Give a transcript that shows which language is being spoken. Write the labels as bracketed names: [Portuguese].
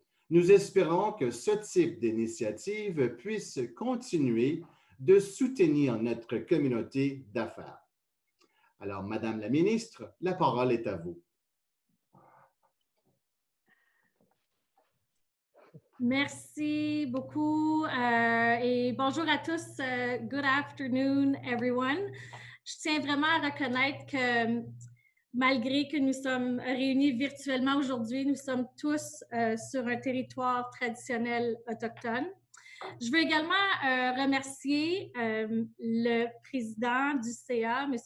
[French] Nous espérons que ce type d'initiative puisse continuer de soutenir notre communauté d'affaires. Alors, Madame la ministre, la parole est à vous. Merci beaucoup et bonjour à tous. [English] Good afternoon, everyone. [French] Je tiens vraiment à reconnaître que malgré que nous sommes réunis virtuellement aujourd'hui, nous sommes tous sur un territoire traditionnel autochtone. Je veux également remercier le président du CA, M.